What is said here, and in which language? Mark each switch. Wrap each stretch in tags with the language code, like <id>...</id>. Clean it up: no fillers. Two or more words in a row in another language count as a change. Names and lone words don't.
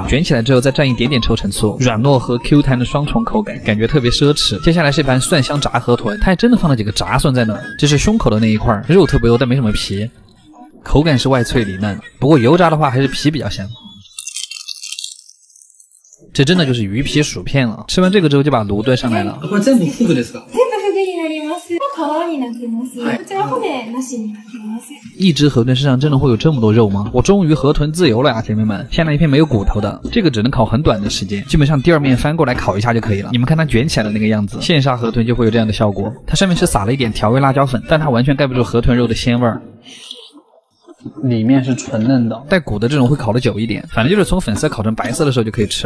<zh>卷起来之后再蘸一点点臭橙醋，软糯和 Q 弹的双重口感，感觉特别奢侈。接下来是一盘蒜香炸河豚，它还真的放了几个炸蒜在那，这是胸口的那一块，肉特别油但没什么皮，口感是外脆里嫩，不过油炸的话还是皮比较香。这真的就是鱼皮薯片了。吃完这个之后就把炉端上来了。</zh> <ja>これ全部フグですか？全部フグになります。皮になってます。こちら骨なしになってます。</ja> <zh>一只河豚身上真的会有这么多肉吗？我终于河豚自由了呀，姐妹们！先来一片没有骨头的，这个只能烤很短的时间，基本上第二面翻过来烤一下就可以了。你们看它卷起来的那个样子，现杀河豚就会有这样的效果。它上面是撒了一点调味辣椒粉，但它完全盖不住河豚肉的鲜味儿。里面是纯嫩的，带骨的这种会烤得久一点，反正就是从粉色烤成白色的时候就可以吃了。</zh>